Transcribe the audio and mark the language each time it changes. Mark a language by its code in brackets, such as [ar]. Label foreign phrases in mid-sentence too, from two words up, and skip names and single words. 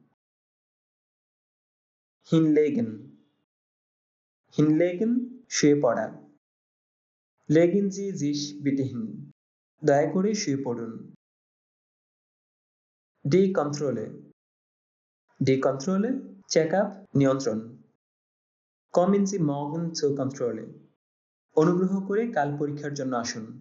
[de] hinlegen hinlegen [bn] শুয়ে পড়া [de] legen Sie sich bitte hin [bn] দয়া করে শুয়ে পড়ুন [de] die Kontrolle die Kontrolle [bn] চেক আপ নিয়ন্ত্রণ [de] kommen Sie morgen zur Kontrolle [bn] অনুগ্রহ করে কাল পরীক্ষার জন্য আসুন